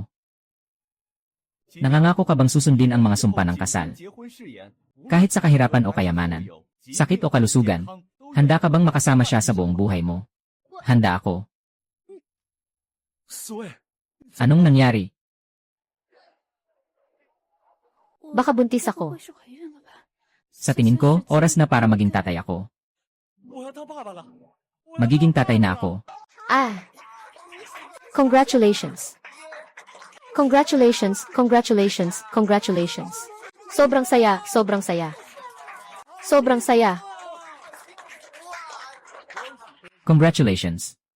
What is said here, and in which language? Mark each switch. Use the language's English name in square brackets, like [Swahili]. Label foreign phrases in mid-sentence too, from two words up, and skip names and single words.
[Filipino] Nangangako ka bang susundin ang mga sumpa ng kasal? Kahit sa kahirapan o kayamanan, sakit o kalusugan, handa ka bang makasama siya sa buong buhay mo? Handa ako. [Chinese] 四位， [Filipino] Anong nangyari? Baka buntis [Chinese] 不 [Filipino] ako. [Chinese] 会是怀孕了吧？ [Filipino] Sa tingin ko, oras na para maging tatay ako. [Chinese] 我要当爸爸了。 [Filipino] Magiging tatay na ako. Ah. Congratulations. [English] Congratulations, congratulations, congratulations. [Filipino] Sobrang saya, sobrang saya. Sobrang saya. Congratulations.